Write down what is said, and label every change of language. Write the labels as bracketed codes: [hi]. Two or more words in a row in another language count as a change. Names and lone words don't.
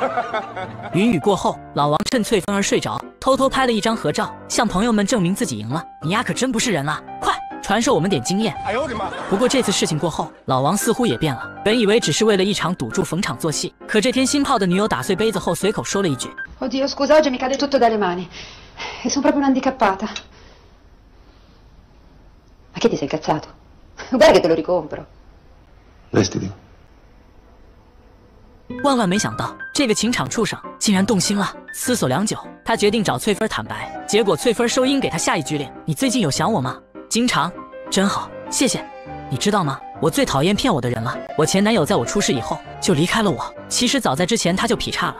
[zh] 云雨过后，老王趁翠芬儿睡着，偷偷拍了一张合照，向朋友们证明自己赢了。你丫可真不是人啊！快传授我们点经验。哎呦我的妈！不过这次事情过后，老王似乎也变了。本以为只是为了一场赌注逢场作戏，可这天新泡的女友打碎杯子后，随口说了一句 [it] Oddio, scusa, oggi mi cade tutto dalle mani. E sono proprio un'handicappata. Ma che ti sei incazzato? Guarda che te lo ricompro. Vestiti. [zh] 万万没想到，这个情场畜生竟然动心了。思索良久，他决定找翠芬坦白。结果翠芬收音给他下一句令：“你最近有想我吗？” 经常，真好，谢谢。你知道吗？我最讨厌骗我的人了。我前男友在我出事以后就离开了我。其实早在之前他就劈叉了。